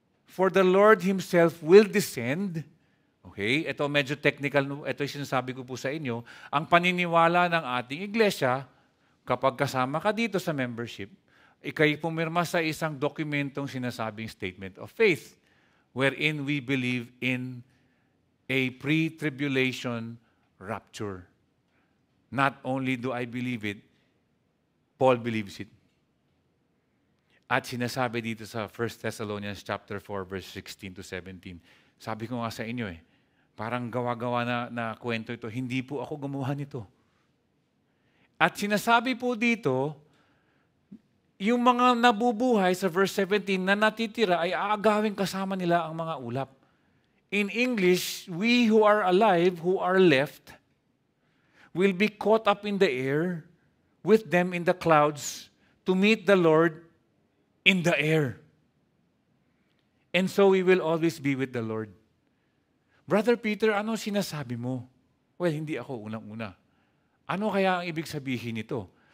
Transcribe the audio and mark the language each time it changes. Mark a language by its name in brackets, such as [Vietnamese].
[English] For the Lord Himself will descend. [Filipino] Okay, ito medyo technical, ito yung sinasabi ko po sa inyo. Ang paniniwala ng ating iglesia, kapag kasama ka dito sa membership, ikay pumirma sa isang dokumentong sinasabing statement of faith, [English] wherein we believe in a pre-tribulation rapture. Not only do I believe it, Paul believes it. [Filipino] At sinasabi dito sa 1 Thessalonians chapter 4, verse 16 to 17. Sabi ko nga sa inyo parang gawa-gawa na kwento ito. Hindi po ako gumawa nito. At sinasabi po dito, yung mga nabubuhay sa verse 17 na natitira ay aagawin kasama nila ang mga ulap. [English] In English, we who are alive, who are left, will be caught up in the air with them in the clouds to meet the Lord in the air. And so we will always be with the Lord. [Filipino] Brother Peter, ano sinasabi mo? Well, hindi ako unang-una. Ano kaya ang ibig sabihin nito?